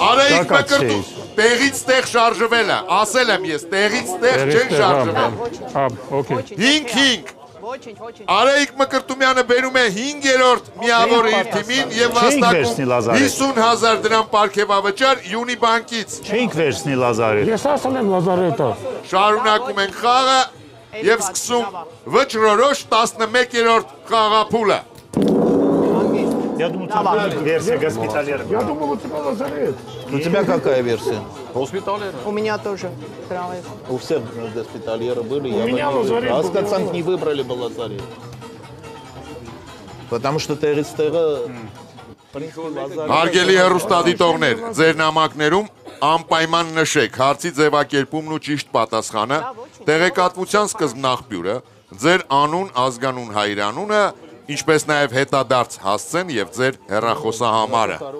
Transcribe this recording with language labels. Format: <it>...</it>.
<hy>Արայիկ մկրտում, տեղից տեղ շարժվելը, ասել եմ ես, տեղից տեղ չեն շարժվել։ 5-5 Արայիկ Մկրտումյանը բերում է 5-րդ միավորը իր թիմին և վաստակում 50,000 դրամ պարգևավճար Յունի բանկից։ Չէինք վերցնի Լազարետ։ Ես ասել եմ Լազարետը։ Շարունակում ենք խաղը և սկսում վճռորոշ 11-րդ խաղափուլը։</hy> <ru>Я думаю, версия госпитальера. Я думал, у тебя Лазарет. У тебя какая версия?</ru> <hy>Հոսպիտալերը։</hy> <ru>У меня тоже. У всех госпитальеры были. У меня Лазарет был. Аскацанг не выбрали бы Лазарет. Потому что Терестера...</ru> <hy>Հարգելի հեռուստադիտողներ, ձեր նամակներում անպայման նշեք հարցի ձևակերպումն ու ճիշտ պատասխանը, տեղեկատվության սկզբնաղբյուրը, ձեր անուն, ազգանուն հայրանունը, ինչպես նաև հետադարձ հասցեն և ձեր հեռախոսահամարը։</hy>